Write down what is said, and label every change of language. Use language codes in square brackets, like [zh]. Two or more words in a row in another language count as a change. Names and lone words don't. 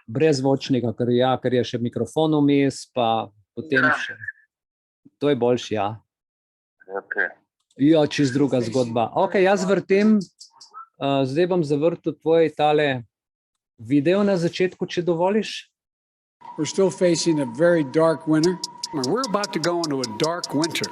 [sl] Brez zvočnika, ker je še mikrofon vmes, pa potem še... To je boljši, ja. Okay. Ja, čist druga zgodba. Ok, jaz vrtem, zdaj bom zavrtel tvoj tale video na začetku, če dovoliš. [en] We're still facing a very dark winter. We're about to go into a dark winter.